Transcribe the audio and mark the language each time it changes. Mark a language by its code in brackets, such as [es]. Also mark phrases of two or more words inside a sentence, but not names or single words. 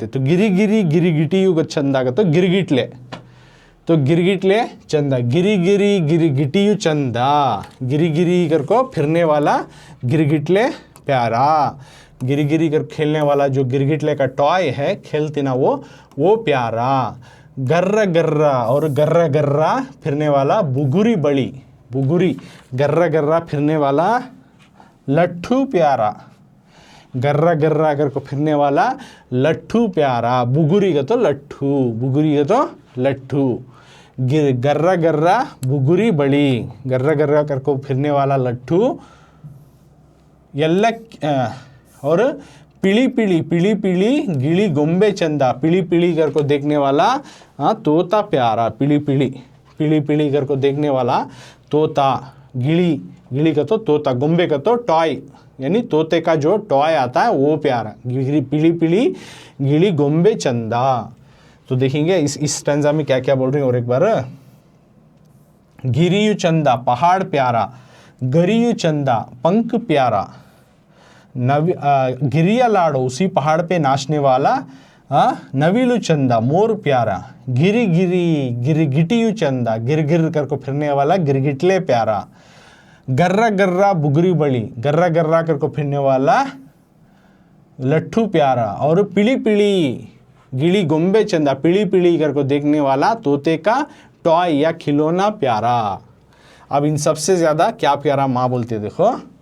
[hi] तो [kn] ಗಿರಿ ಗಿರಿ ಗಿರಗಿಟಿಯು [hi] का चंदा का तो गिरगिटले, तो गिरगिटले चंदा, [kn] ಗಿರಿ ಗಿರಿ ಗಿರಗಿಟಿಯು ಚಂದ, ಗಿರಿ ಗಿರಿ [hi] कर को फिरने वाला गिरगिटले प्यारा, गिरी गिरी कर खेलने वाला जो गिरगिटले का टॉय है खेलती ना वो प्यारा, गर्रा गर्रा, और गर्रा गर्रा फिरने वाला [kn] ಬುಗುರಿ ಬಡಿ, [hi] बुगुरी गर्रा गर्रा फिरने वाला लट्ठू प्यारा, गर्रा गर्रा कर को फिरने वाला लट्ठू प्यारा, बुगुरी का तो लट्ठू, बुगुरी का तो लट्ठू, [kn] ಗರ್ರ ಗರ್ರ ಬುಗುರಿ ಬಡಿ, [hi] गर्रा गर्रा कर को फिरने वाला लट्ठू, [kn] और ಪಿಳಿ ಪಿಳಿ ಪಿಳಿ ಪಿಳಿ ಗಿಳಿ ಗೊಂಬೆ ಚಂದ, [hi] पिली पिली कर को देखने वाला तोता प्यारा, पिली पिली पिली पिली कर को देखने वाला तोता, [kn] ಗಿಳಿ ಗಿಳಿ [hi] का तो तोता, [kn] ಗೊಂಬೆ ಕಾ [hi] तो टॉय यानी तोते का जो टॉय आता है वो प्यारा, [kn] ಪಿಳಿ ಪಿಳಿ ಗಿಳಿ ಗೊಂಬೆ ಚಂದ। [hi] तो देखेंगे इस स्टैंजा में क्या क्या बोल रही है। और एक बार, [kn] ಗಿರಿಯು ಚಂದ [hi] पहाड़ प्यारा, [kn] ಗರಿಯು ಚಂದ [hi] पंख प्यारा, गिरियलाडो उसी पहाड़ पे नाचने वाला, [kn] ನವಿಲು ಚಂದ [hi] मोर प्यारा, [kn] ಗಿರಿ ಗಿರಿ ಗಿರಗಿಟಿಯು ಚಂದ, [hi] गिर गिर कर को फिरने वाला गिरगिटले प्यारा, [kn] ಗರ್ರ ಗರ್ರ ಬುಗರಿ ಬಡಿ, [hi] गर्रा गर्रा कर को फिरने वाला लट्ठू प्यारा, और [kn] ಪಿಳಿ ಪಿಳಿ ಗಿಳಿ ಗೊಂಬೆ ಚಂದ, [hi] पिली पिली कर को देखने वाला तोते का टॉय या खिलौना प्यारा। अब इन सबसे ज़्यादा क्या प्यारा माँ बोलती है, देखो।